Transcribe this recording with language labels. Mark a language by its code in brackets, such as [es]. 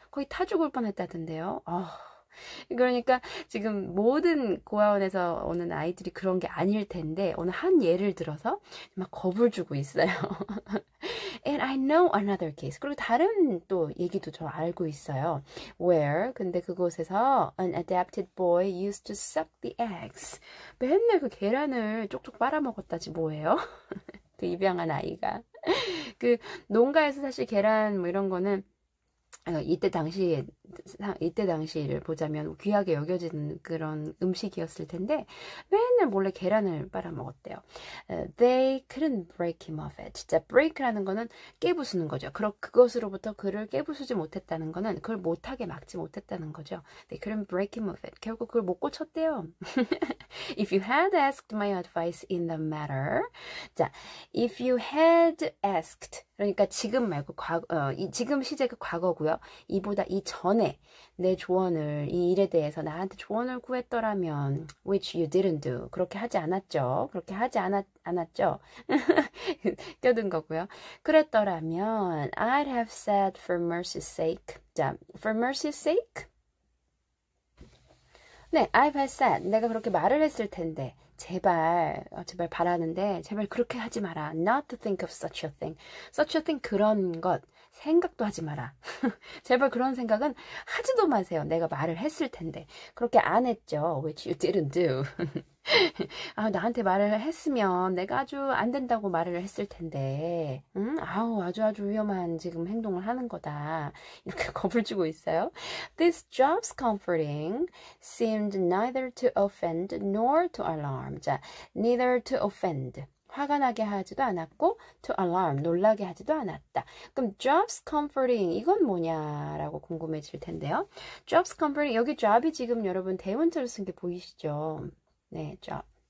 [ko] 거의 타 죽을 뻔했다던데요. 그러니까 지금 모든 고아원에서 오는 아이들이 그런 게 아닐 텐데 오늘 한 예를 들어서 막 겁을 주고 있어요. [en] And I know another case. [ko] 그리고 다른 또 얘기도 저 알고 있어요. [en] Where [ko] 근데 그곳에서 [en] an adopted boy used to suck the eggs. [ko] 맨날 그 계란을 쪽쪽 빨아먹었다지 뭐예요? 그 입양한 아이가. 그 농가에서 사실 계란 뭐 이런 거는 이때 당시를 보자면 귀하게 여겨지는 그런 음식이었을 텐데 맨날 몰래 계란을 빨아먹었대요. [en] They couldn't break him of it. [ko] 진짜 break라는 거는 깨부수는 거죠. 그것으로부터 그를 깨부수지 못했다는 거는 그걸 못하게 막지 못했다는 거죠. [en] They couldn't break him of it. [ko] 결국 그걸 못 고쳤대요. [en] If you had asked my advice in the matter. [ko] 자, [en] if you had asked [ko] 그러니까 지금 말고 지금 시제가 과거고요. 이보다 이전에 내 조언을 이 일에 대해서 나한테 조언을 구했더라면 [en] which you didn't do. [ko] 그렇게 하지 않았죠. 그렇게 하지 않았죠. 껴든 거고요. 그랬더라면 [en] I'd have said for mercy's sake. 자, for mercy's sake? 네, I've said. [ko] 내가 그렇게 말을 했을 텐데 제발 바라는데 제발 그렇게 하지 마라. [en] Not to think of such a thing. [ko] Such a thing 그런 것. 생각도 하지 마라. 제발 그런 생각은 하지도 마세요. 내가 말을 했을 텐데. 그렇게 안 했죠. [en] Which you didn't do. [ko] 아, 나한테 말을 했으면 내가 아주 안 된다고 말을 했을 텐데, 응? 아우, 아주 위험한 지금 행동을 하는 거다. 이렇게 겁을 주고 있어요. [en] This job's comforting seemed neither to offend nor to alarm. 자, neither to offend. [ko] 화가 나게 하지도 않았고 [en] to alarm, [ko] 놀라게 하지도 않았다. 그럼 [en] job's comforting, [ko] 이건 뭐냐라고 궁금해질 텐데요. [en] job's comforting, [ko] 여기 job이 지금 여러분 대문자로 쓴 게 보이시죠? 네, job.